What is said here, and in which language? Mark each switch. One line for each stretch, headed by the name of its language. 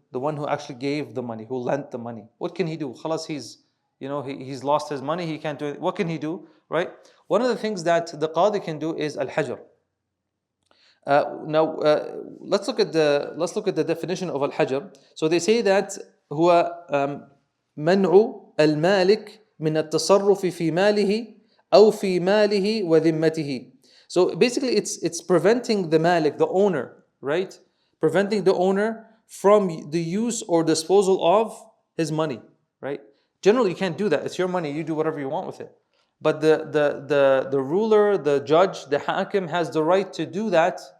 English: The one who actually gave the money, who lent the money, what can he do? Khalas, he's lost his money. He can't do it. What can he do? Right? One of the things that the qadi can do is al-hajr. Now let's look at the definition of al-hajr. So they say that
Arabic: huwa man'u al-malik من التصرف في ماله أو في ماله وذمته.
English: So basically it's preventing the malik, the owner, right? Preventing the owner from the use or disposal of his money, right? Generally you can't do that. It's your money, you do whatever you want with it. But the ruler, the judge, the hakim has the right to do that.